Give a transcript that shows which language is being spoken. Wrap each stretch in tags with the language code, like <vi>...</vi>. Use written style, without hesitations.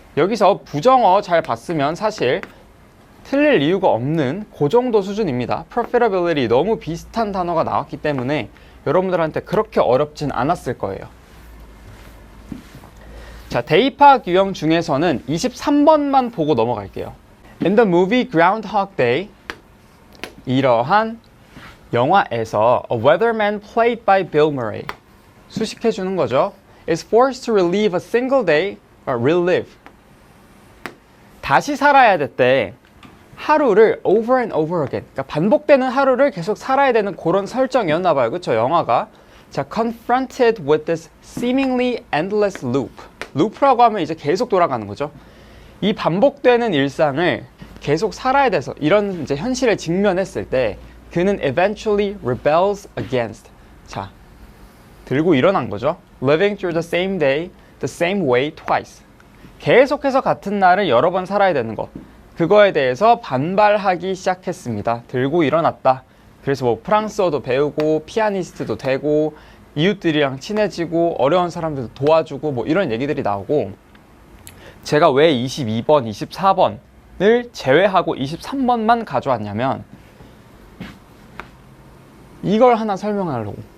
<ko>여기서 부정어 잘 봤으면 사실 틀릴 이유가 없는 그 정도 수준입니다. profitability 너무 비슷한 단어가 나왔기 때문에 여러분들한테 그렇게 어렵진 않았을 거예요. 자, 대입파악 유형 중에서는 23번만 보고 넘어갈게요.</ko> <en>In the movie Groundhog Day,</en> <ko>이러한 영화에서</ko> <en>a weatherman played by Bill Murray,</en> <ko>수식해 주는 거죠.</ko> <en>is forced to relive a single day, or relive.</en> <ko>다시 살아야 됐대. 하루를</ko> <en>over and over again,</en> <ko>그러니까 반복되는 하루를 계속 살아야 되는 그런 설정이었나 봐요. 그쵸? 영화가.</ko> <en>자, confronted with this seemingly endless loop.</en> <ko>루프라고 하면 이제 계속 돌아가는 거죠. 이 반복되는 일상을 계속 살아야 돼서 이런 이제 현실을 직면했을 때 그는</ko> <en>eventually rebels against.</en> <ko>자, 들고 일어난 거죠.</ko> <en>living through the same day, the same way twice.</en> <ko>계속해서 같은 날을 여러 번 살아야 되는 것. 그거에 대해서 반발하기 시작했습니다. 들고 일어났다. 그래서 뭐 프랑스어도 배우고 피아니스트도 되고 이웃들이랑 친해지고 어려운 사람들도 도와주고 뭐 이런 얘기들이 나오고, 제가 왜 22번, 24번을 제외하고 23번만 가져왔냐면 이걸 하나 설명하려고.</ko>